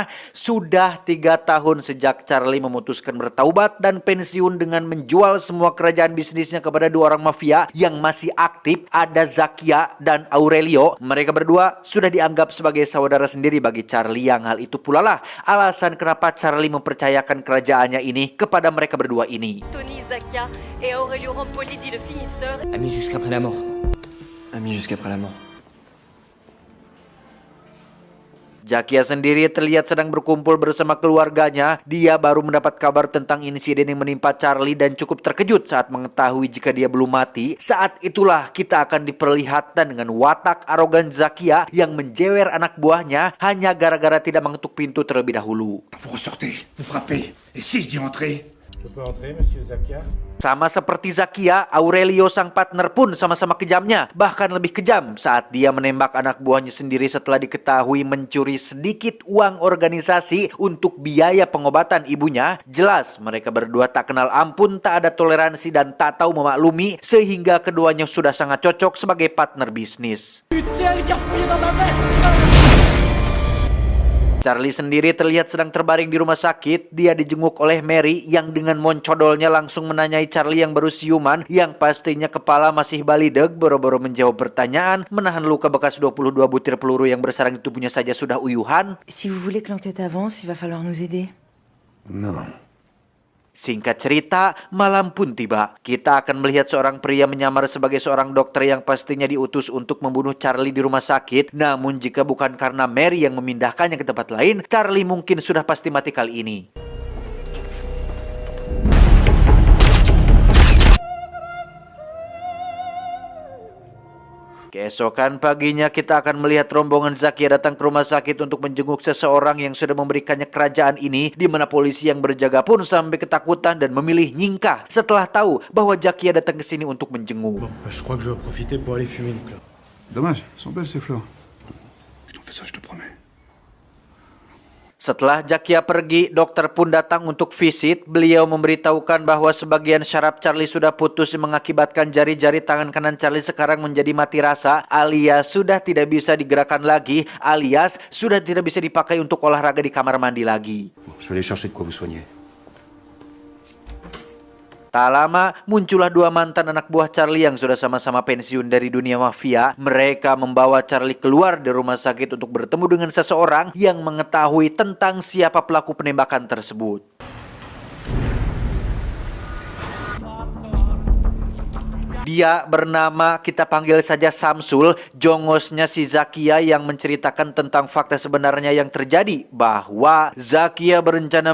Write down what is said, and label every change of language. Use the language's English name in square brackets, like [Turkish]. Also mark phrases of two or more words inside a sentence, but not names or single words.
[Indonesian] Sudah 3 tahun sejak Charlie memutuskan bertaubat dan pensiun dengan menjual semua kerajaan bisnisnya kepada 2 orang mafia yang masih aktif, ada Zakia dan Aurelio. Mereka berdua sudah dianggap sebagai saudara sendiri bagi Charlie, yang hal itu pula lah alasan kenapa Charlie mempercayakan kerajaannya ini kepada mereka berdua ini. [French] Tony, Zakia et Aurelio Rampoli dit le finisseur. Amis jusqu'après la mort. Amis jusqu'après la mort. [Indonesian] Zakia sendiri terlihat sedang berkumpul bersama keluarganya. Dia baru mendapat kabar tentang insiden yang menimpa Charlie dan cukup terkejut saat mengetahui jika dia belum mati. Saat itulah kita akan diperlihatkan dengan watak arogan Zakia yang menjewer anak buahnya hanya gara-gara tidak mengetuk pintu terlebih dahulu. [French] Vous ressortez, vous frappez, et si je dis entrer? Je peux entrer, monsieur Zakia? [Indonesian] Sama seperti Zakia, Aurelio sang partner pun sama-sama kejamnya. Bahkan lebih kejam saat dia menembak anak buahnya sendiri setelah diketahui mencuri sedikit uang organisasi untuk biaya pengobatan ibunya. Jelas mereka berdua tak kenal ampun, tak ada toleransi dan tak tahu memaklumi, sehingga keduanya sudah sangat cocok sebagai partner bisnis. Charlie sendiri terlihat sedang terbaring di rumah sakit. Dia dijenguk oleh Mary yang dengan moncodolnya langsung menanyai Charlie yang baru siuman, yang pastinya kepala masih balideg, boro-boro menjawab pertanyaan, menahan luka bekas 22 butir peluru yang bersarang di tubuhnya saja sudah uyuhan. [French] Si vous voulez que l'enquête avance, il va falloir nous aider. Non. [Indonesian] Singkat cerita, malam pun tiba. Kita akan melihat seorang pria menyamar sebagai seorang dokter yang pastinya diutus untuk membunuh Charlie di rumah sakit. Namun jika bukan karena Mary yang memindahkannya ke tempat lain, Charlie mungkin sudah pasti mati kali ini. Keesokan paginya kita akan melihat rombongan Zakia datang ke rumah sakit untuk menjenguk seseorang yang sudah memberikannya kerajaan ini, di mana polisi yang berjaga pun sampai ketakutan dan memilih nyingkah setelah tahu bahwa Zakia datang ke sini untuk menjenguk. [French] Je crois que je vais profiter pour aller fumer une clope. Dommage, elles sont belles ces fleurs. Je t'en fais ça, je te promets. [Indonesian] Setelah Zakia pergi, dokter pun datang untuk visit. Beliau memberitahukan bahwa sebagian syaraf Charlie sudah putus mengakibatkan jari-jari tangan kanan Charlie sekarang menjadi mati rasa, alias sudah tidak bisa digerakkan lagi, alias sudah tidak bisa dipakai untuk olahraga di kamar mandi lagi. [French] Je vais aller chercher de quoi vous soigner. [Indonesian] Tak lama, muncullah dua mantan anak buah Charlie yang sudah sama-sama pensiun dari dunia mafia. Mereka membawa Charlie keluar dari rumah sakit untuk bertemu dengan seseorang yang mengetahui tentang siapa pelaku penembakan tersebut. Dia bernama, kita panggil saja Samsul, jongosnya si Zakia yang menceritakan tentang fakta sebenarnya yang terjadi, bahwa Zakia berencana